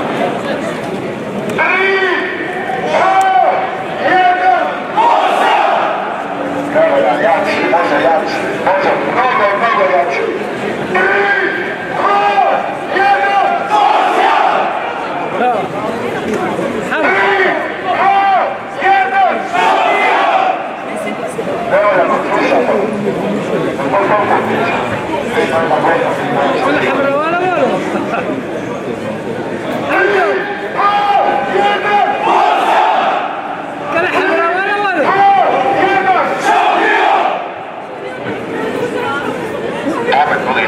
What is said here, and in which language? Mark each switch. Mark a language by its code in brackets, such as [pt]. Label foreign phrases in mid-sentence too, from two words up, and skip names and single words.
[bs] 3, 2, 1, evo ja, jači, može jači, može, mnogo jači. 3, 2, 1, Bravo! 3, 2, 1, evo ja, slušamo. [ar] ولا حمراء ولا والو كان حمراء ولا والو Abbott